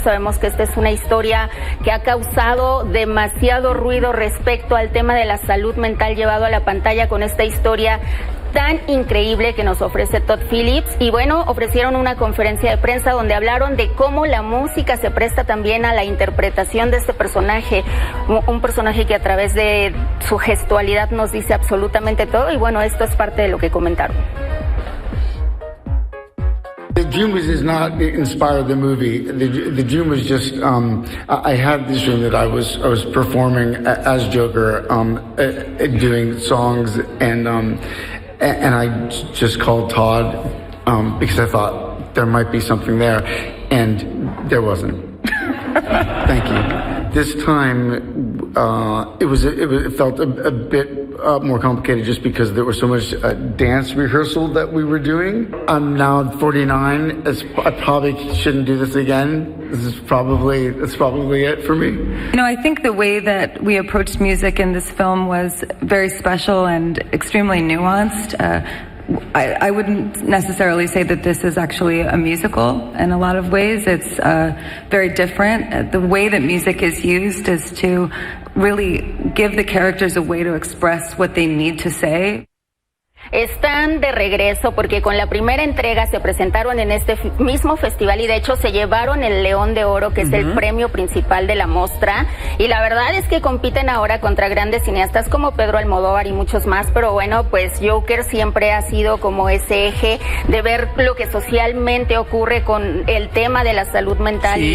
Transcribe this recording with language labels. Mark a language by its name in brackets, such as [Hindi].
[Spanish] Sabemos que esta es una historia que ha causado demasiado ruido respecto al tema de la salud mental llevado a la pantalla con esta historia tan increíble que nos ofrece Todd Phillips. Y bueno, ofrecieron una conferencia de prensa donde hablaron de cómo la música se presta también a la interpretación de este personaje, un personaje que a través de su gestualidad nos dice absolutamente todo. Y bueno, esto es parte de lo que comentaron. [English] The dream does not inspire the movie. The dream was just I had this dream that I was performing as Joker, doing songs, and I just called Todd because I thought there might be something there, and there wasn't. Thank you. This time it felt a bit more complicated just because there was so much dance rehearsal that we were doing. I'm now 49. I probably shouldn't do this again. That's probably it for me. You know, I think the way that we approached music in this film was very special and extremely nuanced. I wouldn't necessarily say that this is actually a musical. In a lot of ways, it's very different. The way that music is used is to really give the characters a way to express what they need to say. [Spanish] Están de regreso porque con la primera entrega se presentaron en este mismo festival y de hecho se llevaron el León de Oro, que es el premio principal de la mostra, y la verdad es que compiten ahora contra grandes cineastas como Pedro Almodóvar y muchos más, pero bueno, pues Joker siempre ha sido como ese eje de ver lo que socialmente ocurre con el tema de la salud mental,